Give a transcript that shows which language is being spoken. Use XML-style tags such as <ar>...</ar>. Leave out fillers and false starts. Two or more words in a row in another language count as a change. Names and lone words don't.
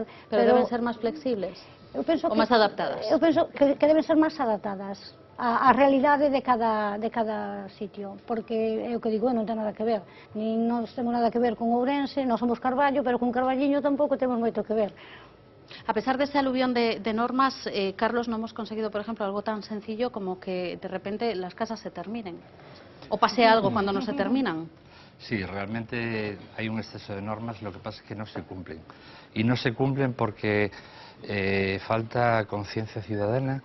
<gl>pero deben ser máis flexibles ou máis adaptadas. Eu penso que deben ser máis adaptadas a realidade de cada sitio, porque é o que digo, non ten nada que ver, nin nós temos nada que ver con Ourense, nós somos Carballo, pero con Carballiño tampouco temos moito que ver.</gl> <es>A pesar de ese aluvión de normas, Carlos, no hemos conseguido, por ejemplo, algo tan sencillo como que de repente las casas se terminen, o pase algo cuando no se terminan. Sí, realmente hay un exceso de normas, lo que pasa es que no se cumplen. Y no se cumplen porque falta conciencia ciudadana.</es>